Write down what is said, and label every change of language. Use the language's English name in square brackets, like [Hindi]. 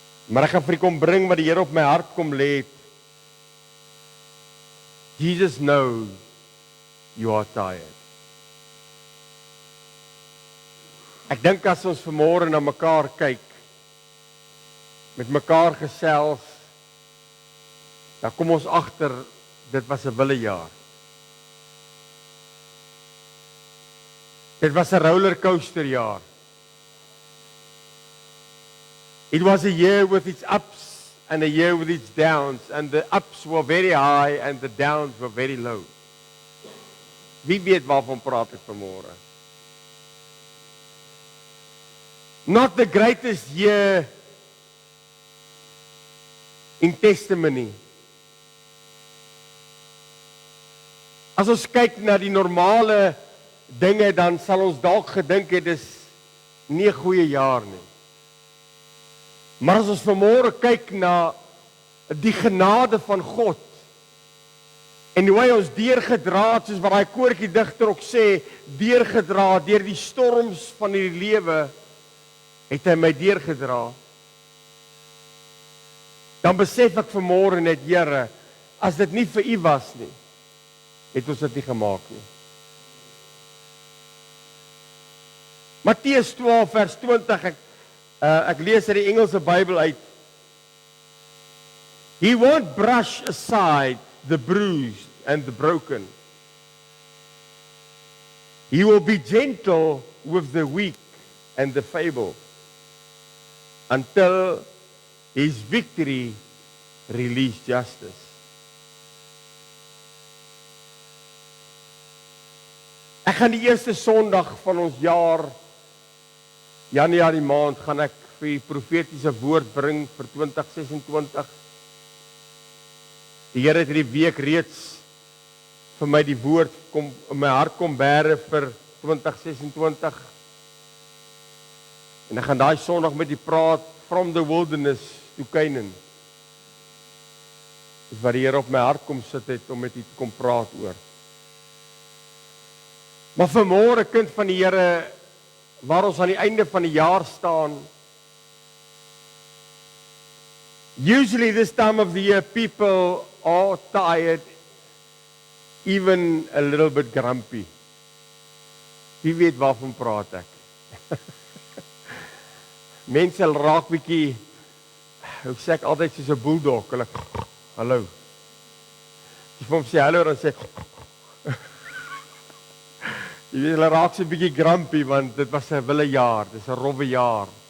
[Afrikaans] Maar ek gaan vir u kom bring wat die Here op my hart kom lê het. [English] Jesus knows you are tired. [Afrikaans] Ek dink as ons vanmôre na mekaar kyk, met mekaar gesels, dan kom ons agter dit was 'n willejaar. Dit was 'n rollercoaster jaar. [English] It was a year with its ups and a year with its downs, and the ups were very high and the downs were very low. [Afrikaans] Wie weet waarvan praat ek vanmôre? [English] Not the greatest year in testimony. [Afrikaans] As ons kyk na die normale dinge, dan sal ons dalk gedink het dis nie 'n goeie jaar nie. Maar as ons vanmôre kyk na die genade van God en hoe hy ons deurgedra het, soos wat daai koortjie digter ook sê, deurgedra deur die storms van hierdie lewe, het hy my deurgedra. Dan besef ek vanmôre net, Here, as dit nie vir U was nie, het ons dit nie gemaak nie. Matteus 12 vers 20, ek lees uit die Engelse Bybel uit. [English] He won't brush aside the bruised and the broken. He will be gentle with the weak and the feeble until his victory release justice. [Afrikaans] Ek gaan die eerste Sondag van ons jaar, Januarie maand, gaan ek vir die profetiese woord bring vir 2026. Die Here het hierdie week reeds vir my die woord kom in my hart kom bære vir 2026. En ek gaan daai Sondag met u praat, [English] from the wilderness to Canaan. [Afrikaans] Dis wat die Here op my hart kom sit het om met u te kom praat oor. Maar vanmôre, kind van die Here, waar ons aan die einde van die jaar staan, [English] usually this time of the year people are tired, even a little bit grumpy. [Afrikaans] Wie weet waarvan praat ek? Mense raak bietjie, hoe sê ek altyd soos 'n bulldog, hulle hallo. Jy moet hom sê hallo en sê Jy weet, hulle raak so 'n bietjie grumpy want dit was 'n wille jaar, dis 'n rowwe jaar.